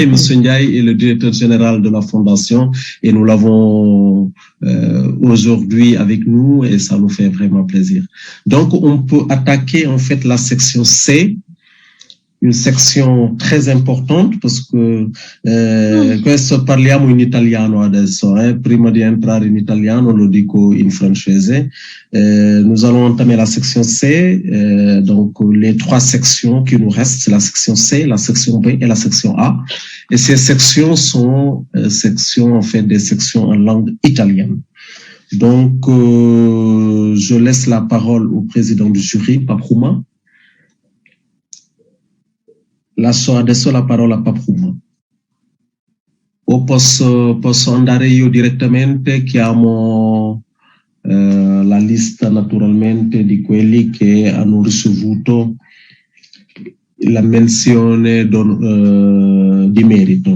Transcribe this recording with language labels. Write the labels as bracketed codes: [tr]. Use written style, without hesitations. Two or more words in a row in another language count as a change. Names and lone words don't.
[fr] Monsieur Ndiaye est le directeur général de la Fondation et nous l'avons aujourd'hui avec nous et ça nous fait vraiment plaisir. Donc, on peut attaquer en fait la section C, une section très importante parce que [it] questo parliamo in italiano adesso, prima di entrare in italiano lo dico in francese. [fr] Nous allons entamer la section C, donc les 3 sections qui nous restent, c'est la section C, la section B et la section A. Et ces sections sont en fait des sections en langue italienne. Donc, je laisse la parole au président du jury, Papruma. [it] Lascio adesso la parola a Papruma. O posso andare io direttamente, chiamo la lista naturalmente di quelli che hanno ricevuto la menzione di merito.